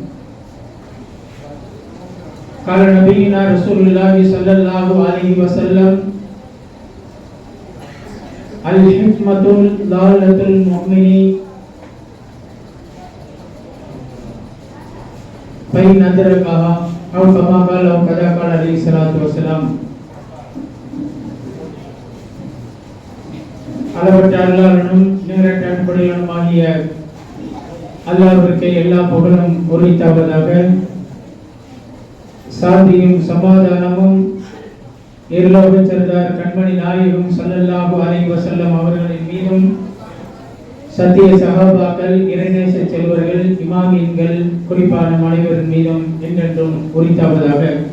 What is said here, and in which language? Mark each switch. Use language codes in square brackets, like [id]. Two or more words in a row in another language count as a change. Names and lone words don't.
[ar] قال نبينا رسول الله صلى الله عليه وسلم الحكمة ضالة المؤمن فإن أدركها أو كما قال أو كذا قال عليه الصلاة والسلام. [ta] அளவற்ற அல்லாஹ்வின் நிகரற்ற அன்புடையவனுமாகிய அல்லாஹ்விற்கு எல்லா புகழும் உரித்தாவதாக. சாந்தியும் சமாதானமும் இருளோக சர்தார் கண்மணி நாயகம் [ar] صلى الله عليه وسلم [ta] அவர்களின் மீதும் சத்திய சஹாபாக்கள் இறைநேச செல்வர்கள் இமாமீன்கள் குறிப்பான அனைவரின் மீதும் என்றென்றும் உரித்தாவதாக.